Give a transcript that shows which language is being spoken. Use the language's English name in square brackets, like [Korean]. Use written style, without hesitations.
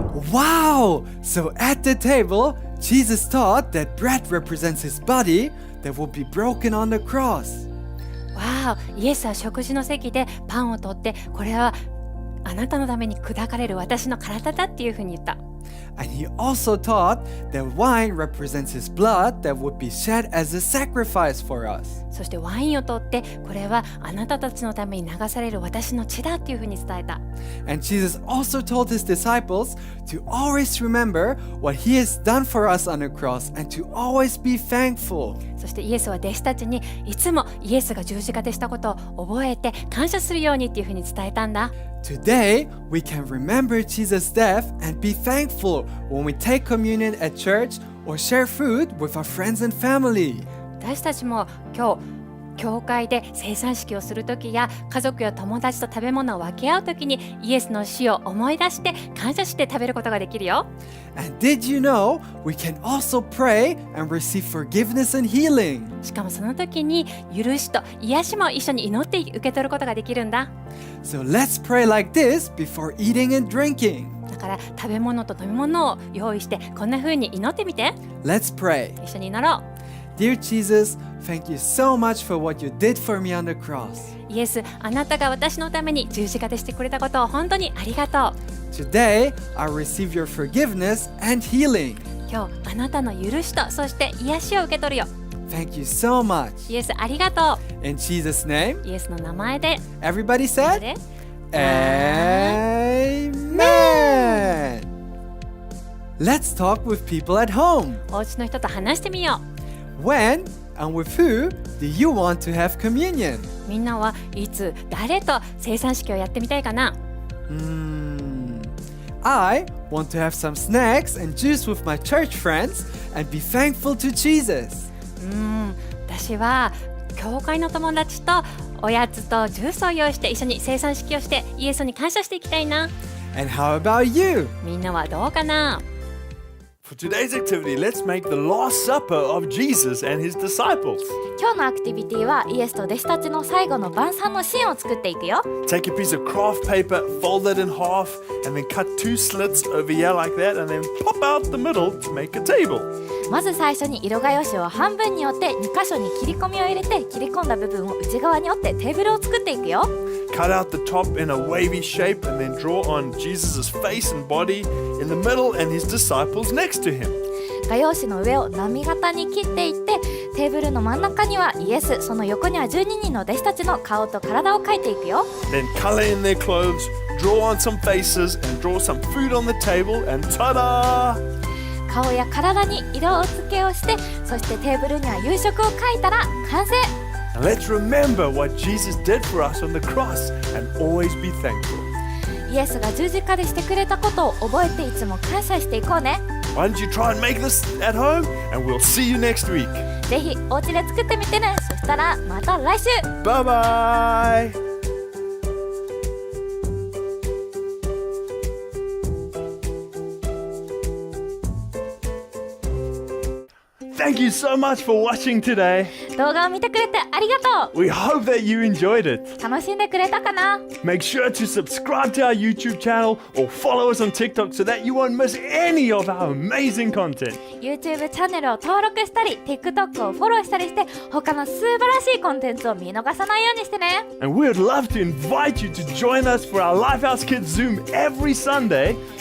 [English] Wow! So at the table, Jesus taught that bread represents his body that will be broken on the cross. [Japanese] わー、イエスは食事の席でパンを取って、これはあなたのために砕かれる私の体だっていうふうに言った。 [English] And he also taught that wine represents his blood that would be shed as a sacrifice for us. [Japanese] そしてワインを取って、これはあなたたちのために流される私の血だっていうふうに伝えた。 [English] And Jesus also told his disciples to always remember what he has done for us on the cross and to always be thankful. [Japanese] そしてイエスは弟子たちにいつもイエスが十字架でしたことを覚えて感謝するようにっていうふうに伝えたんだ。 [English] Today, we can remember Jesus' death and be thankful when we take communion at church or share food with our friends and family. [Japanese] 私たちも今日教会で生産式をするときや家族や友達と食べ物を分け合うときにイエスの死を思い出して感謝して食べることができるよ。 [English] And did you know we can also pray and receive forgiveness and healing? [Japanese] しかもその時に許しと癒しも一緒に祈って受け取ることができるんだ。 [English] So let's pray like this before eating and drinking. [Japanese] だから食べ物と飲み物を用意してこんな風に祈ってみて。 [English] Let's pray. [Japanese] 一緒に祈ろう。 [English] Dear Jesus, thank you so much for what you did for me on the cross. [Japanese] イエス、あなたが私のために十字架でしてくれたことを本当にありがとう。 [English] Today, I receive your forgiveness and healing. [Japanese] 今日あなたの許しとそして癒しを受け取るよ。 [English] Thank you so much. [Japanese] イエスありがと [English] In Jesus' name, [Japanese] う。イエスの名前で。 [English] everybody said, [Japanese] で [English] Amen. Let's talk with people at home. [Japanese] お家の人と話してみよ [English] When and with who do you want to have communion? [Japanese] う。みんなはいつ誰と生産式をやってみたいかな。 [English] I want to have some snacks and juice with my church friends and be thankful to Jesus. [Japanese] 私は教会の友達とおやつとジュースを用意して一緒に生産式をしてイエスに感謝していきたいな。 [English] And how about you? [Japanese] みんなはどうかな。 [English] For today's activity, let's make the Last Supper of Jesus and his disciples. [Japanese] 今日のアクティビティはイエスと弟子たちの最後の晩餐のシーンを作っていくよ。 [English] Take a piece of craft paper, fold it in half, and then cut 2 slits over here like that, and then pop out the middle to make a table. [Japanese] まず最初に色画用紙を半分に折って2箇所に切り込みを入れて切り込んだ部分を内側に折ってテーブルを作っていくよ。 [English] Cut out the top in a wavy shape, and then draw on Jesus' face and body in the middle and his disciples next to him. [Japanese] 画用紙の上を波形に切っていってテーブルの真ん中にはイエス、その横には12人の弟子たちの顔と体を描いていくよ。 [English] Then color in their clothes, draw on some faces, and draw some food on the table, and ta-da! [Japanese] 顔や体に色付けをしてそしてテーブルには夕食を描いたら完成。 [English] And let's remember what Jesus did for us on the cross and always be thankful. [Japanese] イエスが十字架でしてくれたことを覚えていつも感謝していこうね。 [English] Why don't you try and make this at home, and we'll see you next week. [Japanese] ぜひお家で作ってみてね。そしたらまた来週。 [English] Bye-bye! Thank you so much for watching today. [Japanese] 動画を見てくれてありがと [English] We hope that you enjoyed it. [Japanese] う。楽しんでくれたかな？ [English] Make sure to subscribe to our YouTube channel or follow us on TikTok so that you won't miss any of our amazing content. [Japanese] YouTube チャンネルを登録したり TikTok をフォローしたりして他の素晴らしいコンテンツを見逃さないようにしてね。 [English] And we would love to invite you to join us for our Lifehouse Kids Zoom every Sunday.